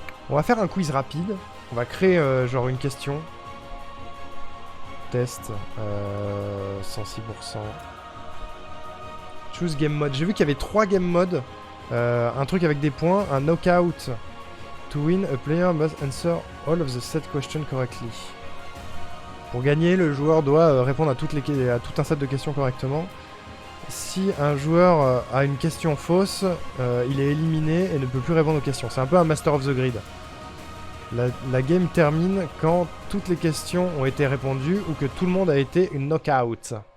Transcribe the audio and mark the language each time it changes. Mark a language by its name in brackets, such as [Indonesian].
[French] On va faire un quiz rapide. On va créer genre une question. Test. 106%. [English] Choose game mode. [French] J'ai vu qu'il y avait 3 game modes. Un truc avec des points. Un knockout. [English] To win, a player must answer all of the set questions correctly. [French] Pour gagner, le joueur doit répondre à tout un set de questions correctement. Si un joueur a une question fausse, il est éliminé et ne peut plus répondre aux questions. C'est un peu un Master of the Grid. La game termine quand toutes les questions ont été répondues ou que tout le monde a été une knockout.